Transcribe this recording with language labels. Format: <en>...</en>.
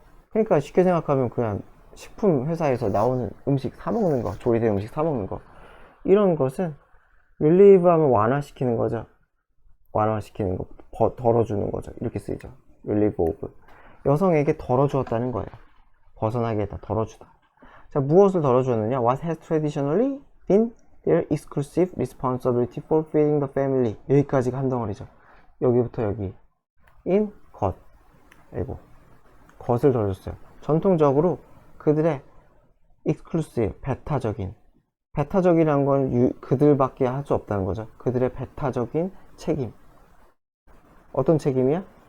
<ko>그러니까 쉽게 생각하면 그냥 식품 회사에서 나오는 음식 사 먹는 거, 조리된 음식 사 먹는 거. 이런 것은 relieve 하면 완화시키는 거죠. 완화시키는 거, 덜어주는 거죠. 이렇게 쓰이죠.</ko> <en>relieve of.</en> <ko>여성에게 덜어주었다는 거예요. 벗어나게 했다, 덜어주다. 자, 무엇을 덜어주었느냐?</ko> <en>What has traditionally been their exclusive responsibility for feeding the family.</en> <ko>여기까지가 한 덩어리죠. 여기부터 여기. in 것. 아이고. 것을 덜어줬어요. 전통적으로 그들의 exclusive, 배타적이라는 건 그들밖에 할 수 없다는 거죠. 그들의 배타적인 책임. 어떤 책임이야?</ko>